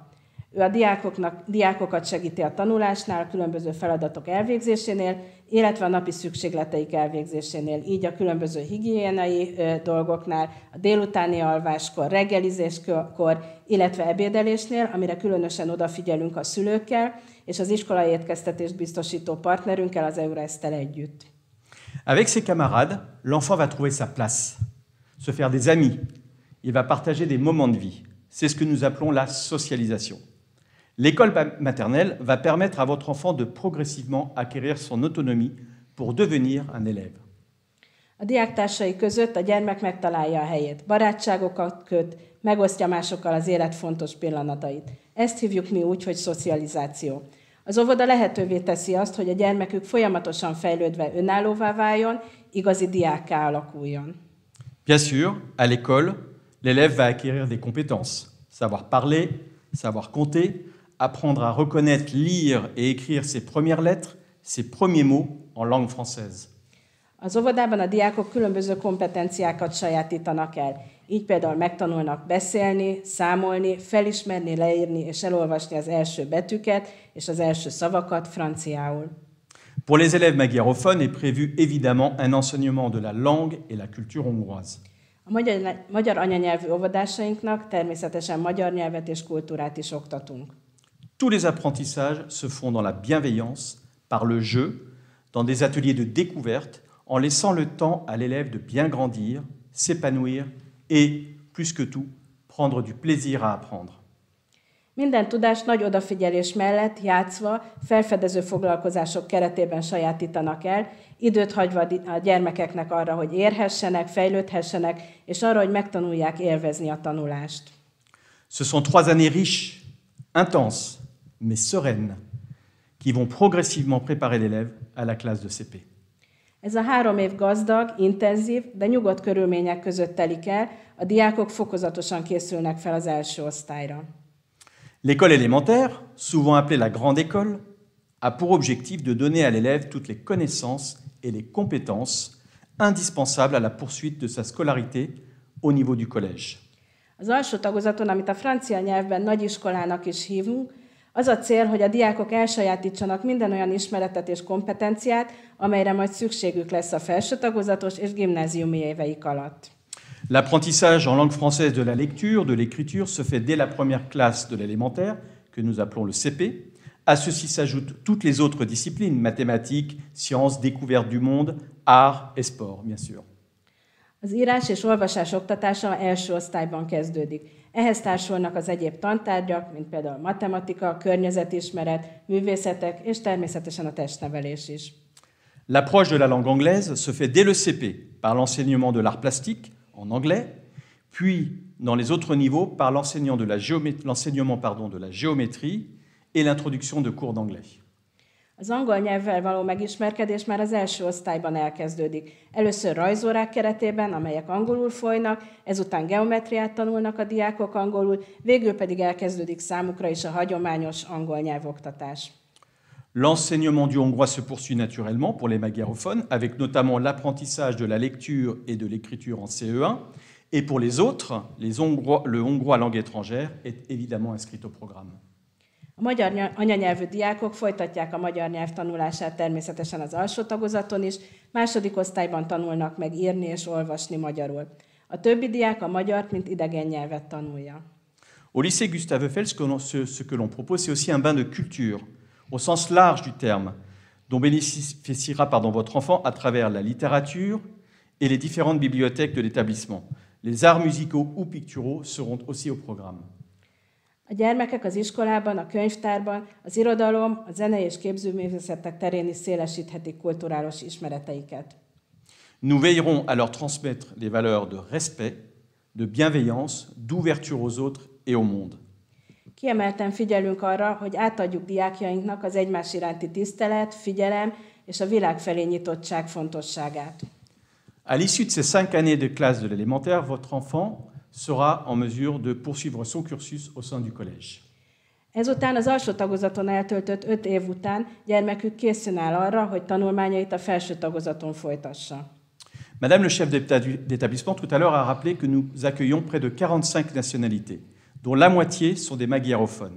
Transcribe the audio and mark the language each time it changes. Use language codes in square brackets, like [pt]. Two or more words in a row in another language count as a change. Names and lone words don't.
[hu] Ő a diákokat segíti a tanulásnál, a különböző feladatok elvégzésénél, illetve a napi szükségleteik elvégzésénél, így a különböző higiéniai dolgoknál, a délutáni alváskor, reggelizéskor, illetve ebédelésnél, amire különösen odafigyelünk a szülőkkel, és az iskolai étkeztetést biztosító partnerünkkel, az Eurest-tel együtt. [fr] Avec ses camarades, l'enfant va trouver sa place, se faire des amis, il va partager des moments de vie. C'est ce que nous appelons la socialisation. L'école maternelle va permettre à votre enfant de progressivement acquérir son autonomie pour devenir un élève. [hu] A diáktársai között a gyermek megtalálja a helyét, barátságokat köt, megosztja másokkal az élet fontos pillanatait. Ezt hívjuk mi úgy, hogy szocializáció. Az óvoda lehetővé teszi azt, hogy a gyermekük folyamatosan fejlődve önállóvá váljon, igazi diákká alakuljon. [fr] Bien sûr, à l'école, l'élève va acquérir des compétences, savoir parler, savoir compter, apprendre à reconnaître, lire et écrire ses premières lettres, ses premiers mots en langue française. [hu] Az óvodában a diákok különböző kompetenciákat sajátítanak el. Így például megtanulnak beszélni, számolni, felismerni, leírni és elolvasni az első betűket és az első szavakat franciául. [fr] Pour les élèves magyarophones est prévu évidemment un enseignement de la langue et la culture hongroise. [hu] A magyar anyanyelvű óvodásainknak természetesen magyar nyelvet és kultúrát is oktatunk. [fr] Tous les apprentissages se font dans la bienveillance, par le jeu, dans des ateliers de découverte, en laissant le temps à l'élève de bien grandir, s'épanouir et, plus que tout, prendre du plaisir à apprendre. [hu] Minden tudást nagy odafigyelés mellett játszva, felfedező foglalkozások keretében sajátítanak el, időt hagyva a gyermekeknek arra, hogy érhessenek, fejlődhessenek, és arra, hogy megtanulják élvezni a tanulást. [fr] Ce sont 3 années riches, intenses, mais sereines, qui vont progressivement préparer l'élève à la classe de CP. [hu] Ez a 3 év gazdag, intenzív, de nyugodt körülmények között telik el, a diákok fokozatosan készülnek fel az első osztályra. [fr] L'école élémentaire, souvent appelée la grande école, a pour objectif de donner à l'élève toutes les connaissances et les compétences indispensables à la poursuite de sa scolarité au niveau du collège. [hu] Az alsó tagozaton, amit a francia nyelvben nagyiskolának is hívunk, az a cél, hogy a diákok elsajátítsanak minden olyan ismeretet és kompetenciát, amelyre majd szükségük lesz a felső tagozatos és gimnáziumi éveik alatt. [fr] L'apprentissage en langue française de la lecture, de l'écriture se fait dès la première classe de l'élémentaire, que nous appelons le CP. À ceci s'ajoutent toutes les autres disciplines, mathématiques, sciences, découverte du monde, art et sport, bien sûr. [hu] Az írás és olvasás oktatása első osztályban kezdődik. Ehhez társulnak az egyéb tantárgyak, mint például matematika, környezetismeret, művészetek és természetesen a testnevelés is. [fr] L'approche de la langue anglaise se fait dès le CP par l'enseignement de l'art plastique en anglais, puis dans les autres niveaux par l'enseignement de la géométrie et l'introduction de cours d'anglais. [hu] Az angol nyelvvel való megismerkedés már az első osztályban elkezdődik. Először rajzórák keretében, amelyek angolul folynak, ezután geometriát tanulnak a diákok angolul, végül pedig elkezdődik számukra is a hagyományos angol nyelvoktatás. [fr] L'enseignement du hongrois se poursuit naturellement pour les magyarophones, avec notamment l'apprentissage de la lecture et de l'écriture en CE1. Et pour les autres, le hongrois langue étrangère est évidemment inscrit au programme. [hu] A magyar anyanyelvű diákok folytatják a magyar nyelv tanulását természetesen az alsó tagozaton is, második osztályban tanulnak meg írni és olvasni magyarul. A többi diák a magyart, mint idegen nyelvet tanulja. [fr] Au lycée Gustave Eiffel, ce que l'on propose, c'est aussi un bain de culture, au sens large du terme, dont bénéficiera votre enfant à travers la littérature et les différentes bibliothèques de l'établissement. Les arts musicaux ou picturaux seront aussi au programme. [hu] A gyermekek az iskolában, a könyvtárban, az irodalom, a zene és képzőművészetek terén is szélesíthetik kulturális ismereteiket. [fr] Nous veillerons à leur transmettre les valeurs de respect, de bienveillance, d'ouverture aux autres et au monde. [hu] Kiemelten figyelünk arra, hogy átadjuk diákjainknak az egymás iránti tisztelet, figyelem és a világ felé nyitottság fontosságát. [fr] À l'issue de ces 5 années de classe de l'élémentaire, votre enfant sera en mesure de poursuivre son cursus au sein du collège. [hu] Ezután az alsó tagozaton eltöltött 5 év után gyermekük készen áll arra, hogy tanulmányait a felső tagozaton folytassa. [fr] Madame le chef d'établissement tout à l'heure a rappelé que nous accueillons près de 45 nationalités, dont la moitié sont des magyarophones.